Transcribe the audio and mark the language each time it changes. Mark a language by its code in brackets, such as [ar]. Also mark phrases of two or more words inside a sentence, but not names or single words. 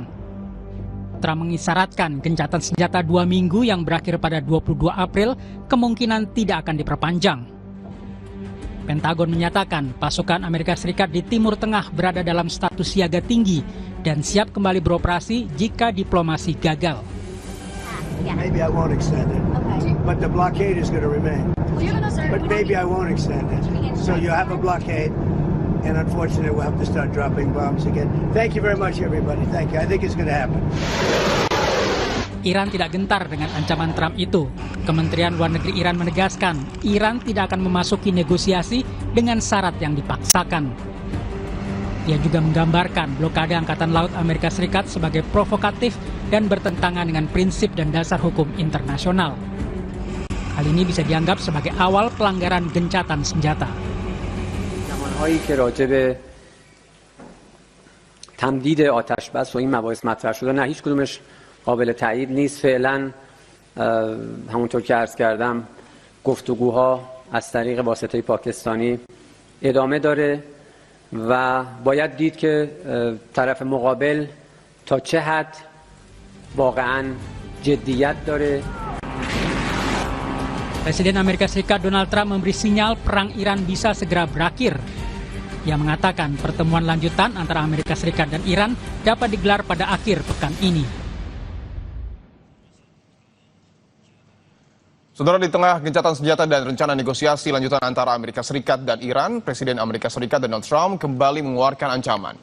[id] Trump mengisyaratkan gencatan senjata 2 minggu yang berakhir pada 22 April kemungkinan tidak akan diperpanjang. Pentagon menyatakan pasukan Amerika Serikat di Timur Tengah berada dalam status siaga tinggi dan siap kembali beroperasi jika diplomasi gagal. [en] Maybe I won't extend it, but the blockade is going to remain. But maybe I won't extend it. So you have a blockade, and unfortunately we'll have to start dropping bombs again. Thank you very much, everybody. Thank you. I think it's going to happen. [id] Iran tidak gentar dengan ancaman Trump itu. Kementerian Luar Negeri Iran menegaskan, Iran tidak akan memasuki negosiasi dengan syarat yang dipaksakan. Ia juga menggambarkan blokade Angkatan Laut Amerika Serikat sebagai provokatif dan bertentangan dengan prinsip dan dasar hukum internasional. Hal ini bisa dianggap sebagai awal pelanggaran gencatan senjata. [fa] زمانهایی که راجع به تمدید آتش بس و این مباحث مطرح شده نه هیچ کدومش قابل تایید نیست. فعلا همونطور که عرض کردم گفتگوها از طریق واسطه پاکستانی ادامه داره و باید دید که طرف مقابل تا چه حد واقعا جدیت داره. [id] Presiden Amerika Serikat Donald Trump memberi sinyal perang Iran bisa segera berakhir. Ia mengatakan pertemuan lanjutan antara Amerika Serikat dan Iran dapat digelar pada akhir pekan ini. Saudara, di tengah gencatan senjata dan rencana negosiasi lanjutan antara Amerika Serikat dan Iran, Presiden Amerika Serikat Donald Trump kembali mengeluarkan ancaman.